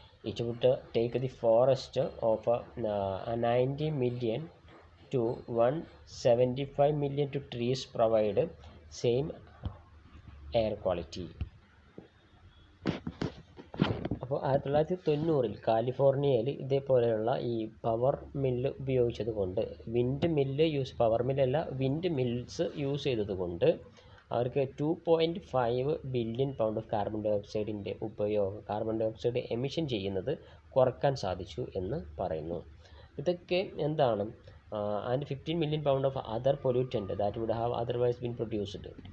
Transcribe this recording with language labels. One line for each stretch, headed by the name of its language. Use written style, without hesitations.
English: It would take the forest of 90 million to 175 million to trees provide same air quality.
Malayalam: അപ്പോൾ 1990-ൽ കാലിഫോർണിയയിൽ ഇതേപോലെയുള്ള ഈ power mill ഉപയോഗിച്ചത് കൊണ്ട്, wind mill power മില്ലല്ല, wind mills use ചെയ്തത് കൊണ്ട് അവർക്ക് 2.5 billion pound of carbon dye ഓക്സൈഡിൻ്റെ ഉപയോഗം, കാർബൺ ഡൈ ഓക്സൈഡ് എമിഷൻ ചെയ്യുന്നത് കുറക്കാൻ സാധിച്ചു എന്ന് പറയുന്നു. ഇതൊക്കെ എന്താണ്,
English: And 15 million pound of other pollutant that would have otherwise been produced.